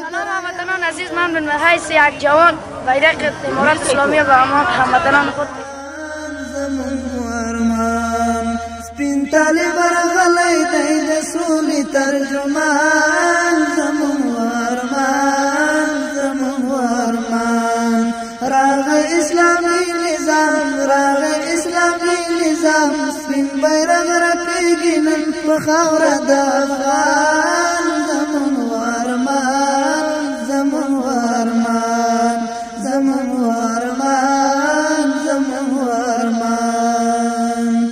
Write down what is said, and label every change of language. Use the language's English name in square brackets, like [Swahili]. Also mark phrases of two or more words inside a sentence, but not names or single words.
[Persian] هموطنان عزیز من به حیث یک جوان بیرق امارت اسلامی و هموطنان خود [Pashto] زمون ارمان سپین طالب راغلی دی د سولې ترجمان زمون ارمان زمون ارمان راغی اسلامي نظام راغی اسلامي نظام سپین بیرغ رپیږي نن په خاوره د افغان زمون ارمان زمون ارمان زمون ارمان زمون ارمان